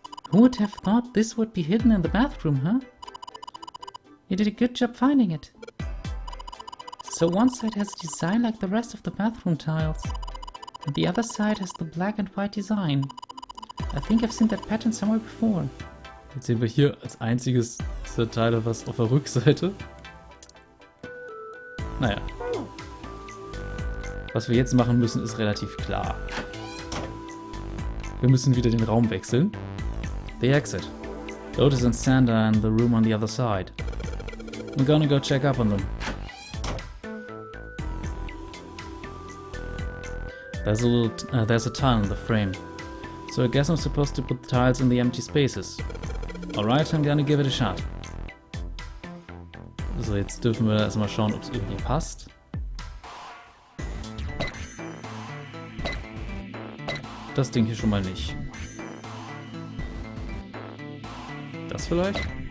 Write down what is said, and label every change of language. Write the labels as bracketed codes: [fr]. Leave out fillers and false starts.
[en] Who would have thought this would be hidden in the bathroom, huh? You did a good job finding it. So one side has a design like the rest of the bathroom tiles. And the other side has the black and white design. I think I've seen that pattern somewhere before. [de] Jetzt sehen wir hier als einziges dieser Teile was auf der Rückseite. Naja. Was wir jetzt machen müssen, ist relativ klar. Wir müssen wieder den Raum wechseln. [en] The exit. Lotus and Santa in the room on the other side. We're gonna go check up on them. There's a tile in the frame. So I guess I'm supposed to put the tiles in the empty spaces. Alright, I'm gonna give it a shot. [de] So, jetzt dürfen wir erstmal schauen, ob es irgendwie passt. Das Ding hier schon mal nicht. Das vielleicht?